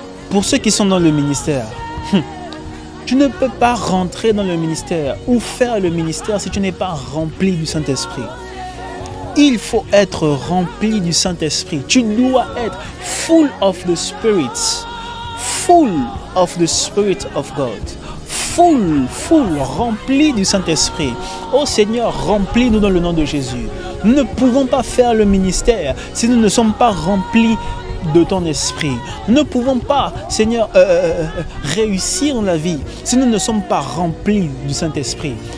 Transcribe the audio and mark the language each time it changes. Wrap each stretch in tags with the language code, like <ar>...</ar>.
<fr>Pour ceux qui sont dans le ministère, tu ne peux pas rentrer dans le ministère ou faire le ministère si tu n'es pas rempli du Saint-Esprit. Il faut être rempli du Saint-Esprit. Tu dois être</fr> <en>full of the Spirit. Full of the Spirit of God. Full,</en> <fr>rempli du Saint-Esprit. Oh Seigneur, remplis-nous dans le nom de Jésus. Nous ne pouvons pas faire le ministère si nous ne sommes pas remplis de ton esprit. Nous ne pouvons pas, Seigneur, réussir dans la vie si nous ne sommes pas remplis du Saint-Esprit.</fr>